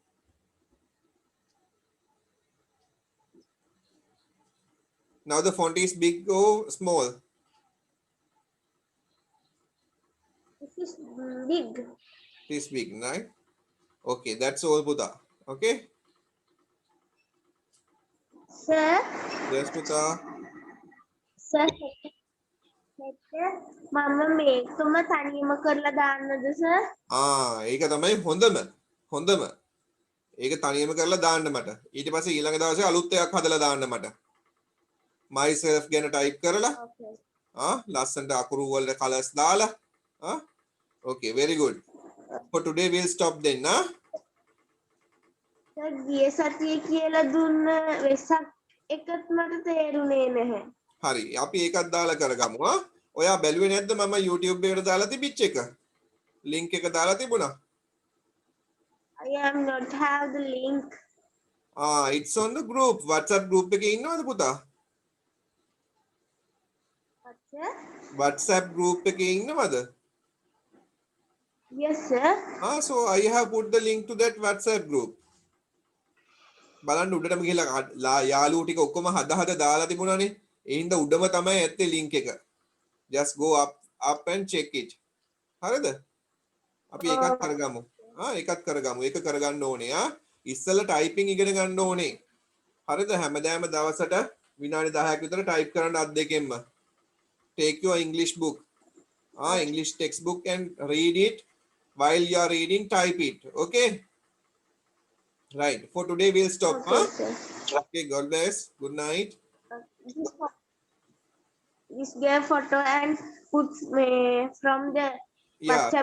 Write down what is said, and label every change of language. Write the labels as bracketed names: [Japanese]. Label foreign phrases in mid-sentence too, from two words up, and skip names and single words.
[English] Now the font is big or small? This is big. It is big, right? Okay, that's all, Buddha. Okay? Sir, Yes, Buddha. sir, [Sinhala] මම මේකම තනියම කරලා දාන්නද sir? ඒක තමයි හොඳම. ඒක තනියම කරලා දාන්න මට. ඊට පස්සේ ඊළඟ දවසේ අලුත් එකක් හදලා දාන්න මට. myself ගැන type කරලා [English] Okay. [Sinhala] ලස්සනට අකුරු වල colors දාලා [English] okay, very good. For today we'll stop then. Sir, [Sinhala] ගිය සතියේ කියලා දුන්න වෙසක් එකත් මට තේරුනේ නැහැ. හරි. අපි ඒකත් දාලා කරගමු. ඔයා බැලුවේ නැද්ද මම YouTube එකට දාලා තිබිච්ච එක? link එක දාලා තිබුණා. [English] I am not have the link. It's on the group. [Sinhala] WhatsApp group එකේ ඉන්නවද පුතා? [English] What, sir? [Sinhala] WhatsApp group එකේ ඉන්නවද? [English] Yes, sir. So I have put the link to that WhatsApp group. [Sinhala] බලන්න උඩටම ගිහලා යාළුවෝ ටික ඔක්කොම හදා දාලා තිබුණානේ. ඒ හින්දා උඩම තමයි ඇත්තේ link එක. [English] Just go up and check it. [Sinhala] හරිද? අපි ඒකත් කරගමු. ඒකත් කරගමු. ඒක කරගන්න ඕනේ. ඉස්සෙල්ලා typing ඉගෙන ගන්න ඕනේ. හරිද? හැමදාම දවසට විනාඩි 10ක් විතර type කරන්න අත් දෙකෙන්ම. [English] Take your English book. English textbook and read it. While you are reading, type it. Okay? Right. For today, we'll stop. Okay, sir. Okay, God bless. Good night. This get photo and put from the WhatsApp